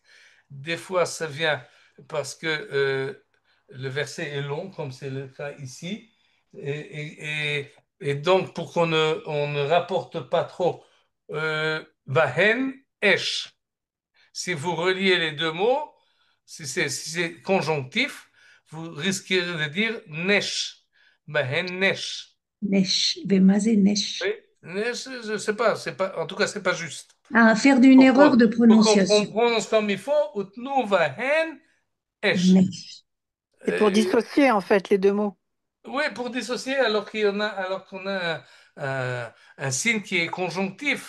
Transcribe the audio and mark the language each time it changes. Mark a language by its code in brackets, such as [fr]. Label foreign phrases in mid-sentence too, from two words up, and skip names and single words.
[fr] Des fois, ça vient parce que le verset est long, comme c'est le cas ici. Et donc, pour on ne rapporte pas trop, [he] Vahen, Esh. [fr] Si vous reliez les deux mots, si c'est conjonctif, vous risquez de dire Nesh. [he] Vahen, Nesh. Nesh. Bemazé [fr] Oui, nesh. Nesh, je ne sais pas, en tout cas, c'est pas juste. Ah, faire d'une erreur de Pour qu'on prononciation. prononce comme il faut, [he] Utnu Vahen Esh. Nesh. [fr] C'est pour Euh, dissocier, en fait, les deux mots. oui, pour dissocier, alors qu'on a un signe qui est conjonctif.